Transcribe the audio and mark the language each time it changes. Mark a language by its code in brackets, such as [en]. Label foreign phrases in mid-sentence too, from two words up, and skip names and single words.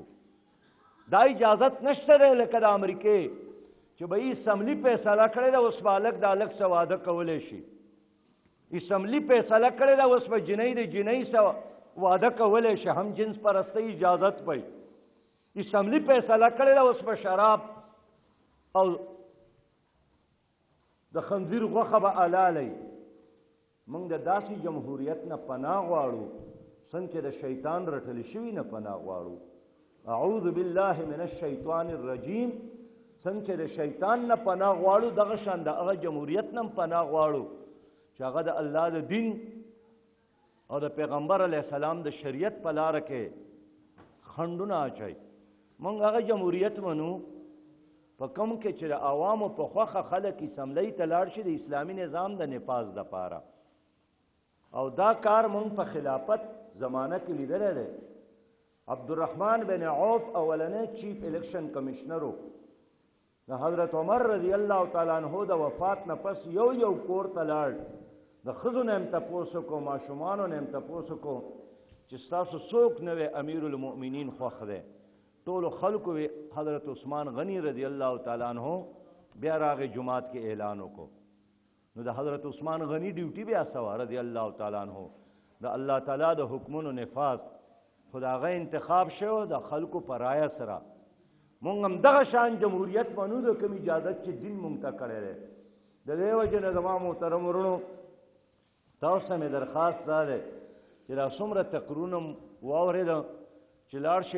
[ps] دا اجازت نشته دی لکه د امریکې چې به یې اسمبلی فیصله کړې ده اوس به هلک د هلک څه واده کولی شي، اسمبلی فیصله کړې ده اوس به جنۍ د جنۍ څه واده کولی شي، هم جنس پرستۍ اجازت پی. اسمبلی فیصله کړې ده اوس به شراب او د خنزیر غوښه به حلالی. موږ د داسې جمهوریت نه پناه غواړو څنګه چې د شیطان رټلی شوي نه پناه غواړو. [ar] اعوذ بالله من الشیطان الرجیم. [ps] څنګه چې د شیطان نه پناه غواړو دغه شان د هغه جمهوریت نه هم پناه غواړو چې هغه د الله د دین او د پیغمبر علیه السلام د شریعت په لاره کې خنډونه اچوي. موږ هغه جمهوریت منو په کوم کې چې د عوامو په خوښه خلک اسمبلی ته لاړ شي د اسلامي نظام د نفاذ دپاره. او دا کار موږ په خلافت زمانه کې لیدلی دی. عبدالرحمن بن عوف اولنی [en] chief election commissioner [ps] و، حضرت عمر [ar] رضی اللہ تعالیٰ عنہ [ps] د وفات نه پس یو کور ته لاړ، د ښځو نه هم تپوس کو، ماشومانو نه هم تپوس کو چې ستاسو څوک نه وی [ar] امیر المؤمنین [ps] خوښ دی. ټولو خلکو وی حضرت عثمان غنی [ar] رضی اللہ تعالیٰ عنہ. [ps] بیا راغې جماعت کې اعلان وکړو، نو د حضرت عثمان غنی ډیوټي بیا سوا [ar] رضی اللہ تعالیٰ عنہ [ps] د الله تعالی د حکمونو نفاذ خداغه انتخاب شو د خلکو پر رایه سره. مونږ هم دغه شان جمهوریت منو د کوم اجازت چې دین مونږ ته کړی دی. د دې وجې نه زما محترم ورونو تاسو ته مې درخواست دا دی چې دا څومره تقرونه واورېده چې لاړ شئ